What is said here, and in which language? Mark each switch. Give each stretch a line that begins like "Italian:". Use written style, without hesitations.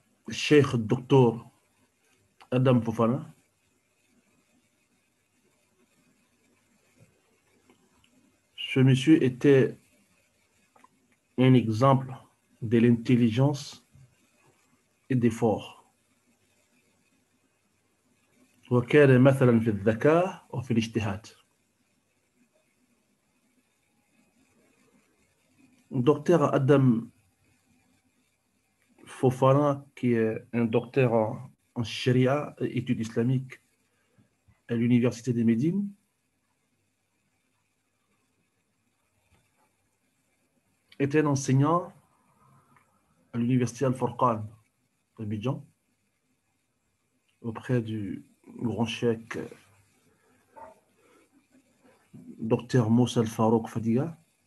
French: Cheikh Docteur Adam Fofana. Ce monsieur était un exemple de l'intelligence et d'effort.
Arabic: وكان مثلا في الذكاء وفي الاجتهاد.
French: Docteur Adam Fofana, qui est un docteur en Sharia et études islamiques à l'université de Médine, était un enseignant à l'université Al-Furqan d'Abidjan auprès du grand cheikh docteur Moussa Al-Farouk Fadiga.